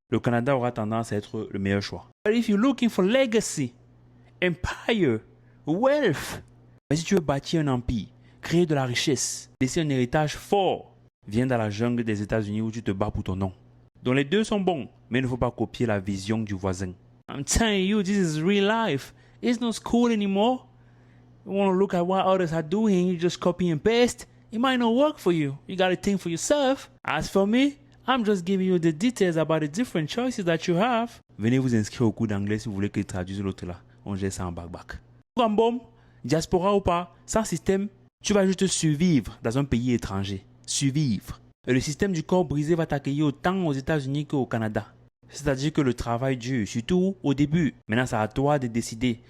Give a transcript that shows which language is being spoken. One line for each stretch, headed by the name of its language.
French: Le Canada aura tendance à être le meilleur choix.
English: But if you're looking for legacy, empire, wealth,
French: mais si tu veux bâtir un empire, créer de la richesse, laisser un héritage fort, viens dans la jungle des États-Unis où tu te bats pour ton nom. Donc les deux sont bons, mais il ne faut pas copier la vision du voisin.
English: I'm telling you, this is real life. It's not school anymore. You want to look at what others are doing, you just copy and paste. It might not work for you. You got to think for yourself. As for me, I'm just giving you the details about the different choices that you have.
French: Venez vous inscrire au cours d'anglais si vous voulez que je traduise l'autre là. On gère ça en back. Bon, diaspora ou pas, sans système, tu vas juste survivre dans un pays étranger. Survivre. Et le système du corps brisé va t'accueillir autant aux États-Unis qu'au Canada. C'est-à-dire que le travail dure, surtout au début. Maintenant, c'est à toi de décider.